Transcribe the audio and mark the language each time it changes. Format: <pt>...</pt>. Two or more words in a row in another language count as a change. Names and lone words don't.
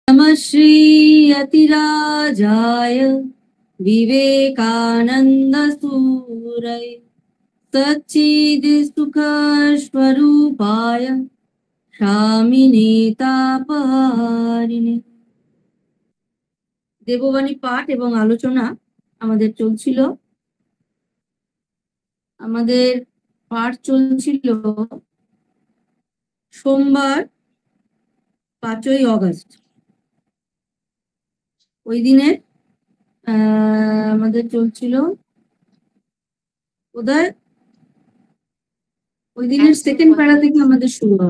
<sa>শ্রী यतिराजाय विवेकानंद सूरय सच्चिद सुख स्वरूपाय स्वामिने तापहारिणे।</sa> <bn>দেববাণী পাঠ এবং আলোচনা আমাদের চলছিল। আমাদের পাঠ চলছিল সোমবার 5ই অগস্ট। ওই দিনে আমাদের চলছিল বোধহয় ওই দিনের সেকেন্ড প্যারা থেকে আমাদের শুরু হয়।</bn>